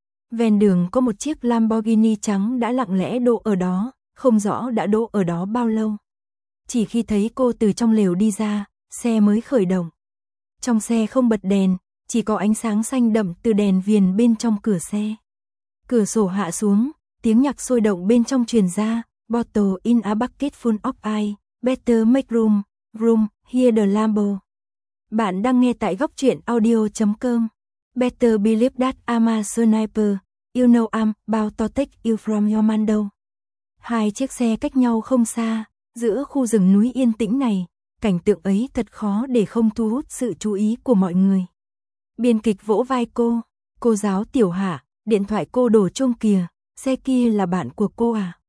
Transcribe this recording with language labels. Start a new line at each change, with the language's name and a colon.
Vietnamese: Ven đường có một chiếc Lamborghini trắng đã lặng lẽ đỗ ở đó, không rõ đã đỗ ở đó bao lâu. Chỉ khi thấy cô từ trong lều đi ra, xe mới khởi động. Trong xe không bật đèn, chỉ có ánh sáng xanh đậm từ đèn viền bên trong cửa xe. Cửa sổ hạ xuống, tiếng nhạc sôi động bên trong truyền ra.
English: Bottle in a bucket full of ice, better make room, room, here the Lambo.
Vietnamese: Bạn đang nghe tại góc truyện audio.com.
English: Better believe that I'm a sniper, you know I'm about to take you from your mando.
Vietnamese: Hai chiếc xe cách nhau không xa, giữa khu rừng núi yên tĩnh này. Cảnh tượng ấy thật khó để không thu hút sự chú ý của mọi người. Biên kịch vỗ vai cô giáo Tiểu Hạ, điện thoại cô đổ chuông kìa, xe kia là bạn của cô à?